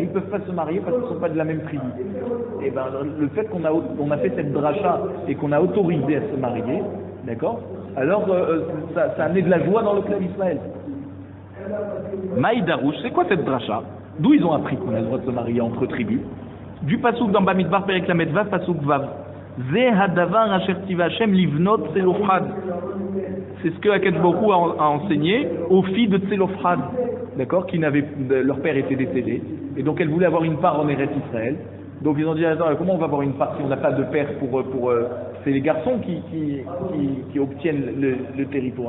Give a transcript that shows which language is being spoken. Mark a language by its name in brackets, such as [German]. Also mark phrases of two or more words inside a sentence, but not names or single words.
[French] Ils ne peuvent pas se marier parce qu'ils ne sont pas de la même tribu. Et ben, le fait qu'on a fait cette dracha et qu'on a autorisé à se marier, d'accord, alors ça a amené de la joie dans le clan d'Israël. Maïdarouche, c'est quoi cette dracha? D'où ils ont appris qu'on a le droit de se marier entre tribus? Du pasouk dans Bamidbar [Hebrew] פרק למד וו, פסוק וו. זה הדבר אשר צוה השם לבנות צלפחד. C'est ce que הקדוש ברוך הוא a enseigné aux filles de Tzelofhad, d'accord, qui leur père était décédé, et donc elles voulaient avoir une part en Eretz Israël. Donc ils ont dit attends, comment on va avoir une part si on n'a pas de père pour c'est les garçons qui obtiennent le territoire.